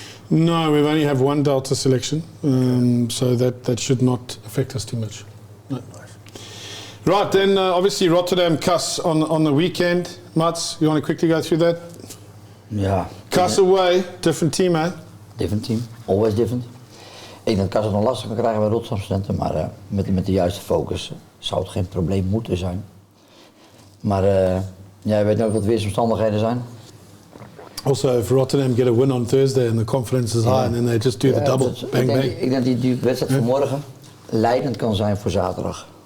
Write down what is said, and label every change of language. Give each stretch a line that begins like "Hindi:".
English: No, we only have 1 Delta selection, so that should not affect us too much. No. Nice. Right, then obviously Rotterdam Kas on the weekend. Mats, you want to quickly go through that?
Dutch: Ja.
English: Kas away, different team, eh? Different team, always different.
Dutch: Ik denk dat Kas het nog lastig kan krijgen bij Rotterdam Studenten, maar met de juiste focus zou het geen probleem moeten zijn. Maar je weet ook wat weersomstandigheden zijn.
English: Also, if Rotterdam get a win on Thursday and the confidence is high, and then they just do the double, bang bang.
Dutch: Ik denk dat die wedstrijd van morgen leidend kan zijn voor zaterdag.